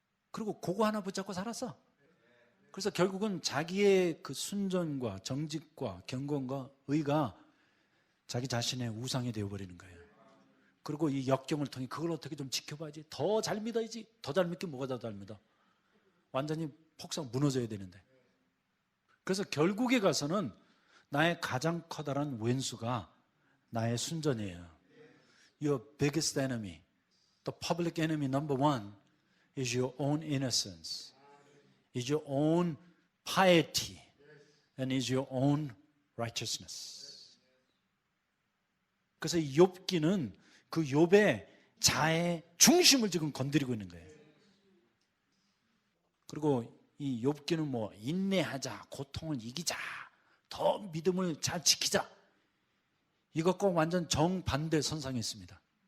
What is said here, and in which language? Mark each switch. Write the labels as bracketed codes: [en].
[ko] 그리고 그거 하나 붙잡고 살았어. 그래서 결국은 자기의 그 순전과 정직과 경건과 의가 자기 자신의 우상이 되어버리는 거예요. 그리고 이 역경을 통해 그걸 어떻게 좀 지켜봐야지. 더 잘 믿어야지. 더 잘 믿긴 뭐가 더 잘 믿어. 완전히 폭삭 무너져야 되는데. 그래서 결국에 가서는 나의 가장 커다란 왼수가 나의 순전이에요. [en] Your biggest enemy, the public enemy number one is your own innocence, is your own piety, and is your own righteousness. [ko] 그래서 이 욥기는 그 욥의 자의 중심을 지금 건드리고 있는 거예요. 그리고 이 욥기는 뭐 인내하자, 고통을 이기자, 더 믿음을 잘 지키자, 이것과 완전 정반대 선상에 있습니다.